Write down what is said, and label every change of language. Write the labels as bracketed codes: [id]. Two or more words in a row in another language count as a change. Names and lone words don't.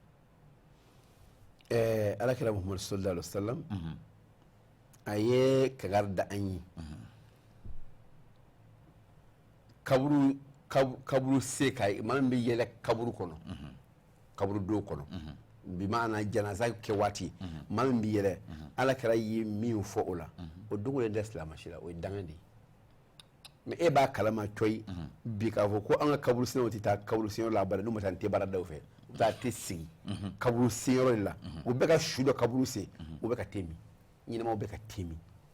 [bm] alakira muhammadu [ar] sallallahu alaihi wa sallam [bm] a ye kankari da an ye kaburu se ka maa min bɛ yɛlɛ kaburu kɔnɔ kaburu don kɔnɔ bi maana janaza kɛ waati maa min bɛ yɛlɛ alakira ye min fɔ o la o dogolen tɛ silamɛsi la o ye dangan de ye mais e b'a kalama coyi bi k'a fɔ ko an ka kaburu senyɔrɔ tɛ taa kaburu senyɔrɔ la bari n'u ma taa n tɛ baara daw fɛ u taa tɛ sigi kaburu senyɔrɔ de la u bɛ ka su dɔ kaburu sen u bɛ ka te min ɲɛnamaw bɛ ka te min